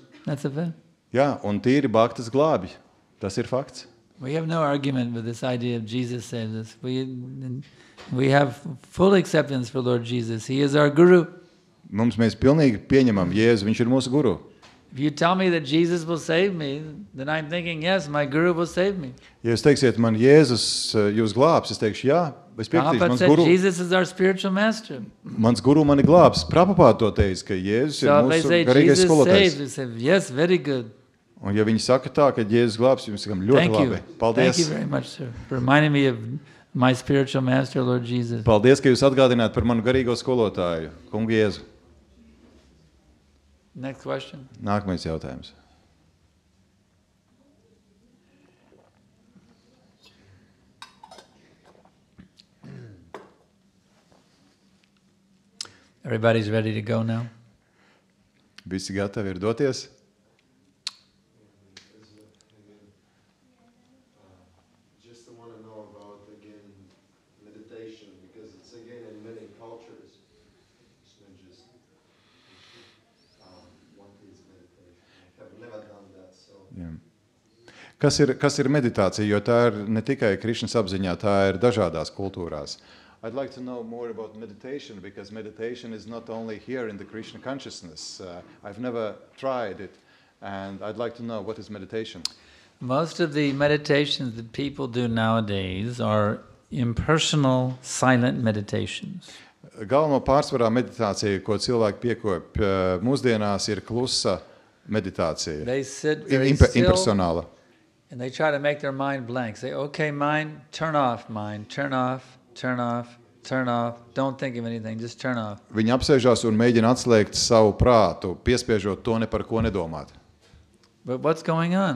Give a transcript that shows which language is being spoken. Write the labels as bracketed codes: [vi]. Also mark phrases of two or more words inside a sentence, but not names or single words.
[en] That's a fact. [lv] Jā, un tīri baktas glābi. Tas ir fakts. [en] We have no argument with this idea of Jesus saves us. We have full acceptance for Lord Jesus. He is our guru. [lv] Mēs pilnīgi pieņemam Jēzu, viņš ir mūsu guru. [en] If you tell me that Jesus will save me, then I'm thinking, yes, my guru will save me. [lv] Ja jūs teiksiet man, Jēzus jūs glābs, es teikšu, jā, es piekritīšu, [en] Prabhupada [lv] mans [en] said [lv] guru. [en] Jesus is our spiritual master. [lv] Mans guru mani glābs. Prabhupada to teica, ka Jēzus ir [en] So if [lv] mūsu [en] they say [lv] garīgais [en] Jesus [lv] skolotājs. [en] saves, we say, yes, very good. [lv] Un ja viņi saka tā, ka Jēzus glābs, jums sakam ļoti [en] Thank you. [lv] labi. Paldies. [en] Thank you very much, sir, for reminding me of my spiritual master, Lord Jesus. [lv] Paldies, ka jūs atgādināt par manu garīgo skolotāju, kungu Jēzu. [en] Next question. [lv] Nākamais jautājums. [en] Everybody's ready to go now? [lv] Visi gatavi ir doties? [en] Just want to know about, again, meditation, because it's, again, in many cultures. It's not just one is meditation. I have never done that, so... [lv] Jā. Kas ir meditācija, jo tā ir ne tikai Krišnas apziņā, tā ir dažādās kultūrās. [en] I'd like to know more about meditation, because meditation is not only here in the Krishna consciousness. I've never tried it, And I'd like to know, what is meditation? Most of the meditations that people do nowadays are impersonal, silent meditations. [lv] Galveno pārsvarā meditācija, ko cilvēki piekopj mūsdienās, ir klusa meditācija. [en] They sit very still [lv] Impersonāla. [en] and they try to make their mind blank. Say, okay, mind, turn off, turn off, turn off, turn off. Don't think of anything, just turn off. [lv] Viņi apsēžās un mēģina atslēgt savu prātu, piespiežot to ne par ko nedomāt. [en] But what's going on?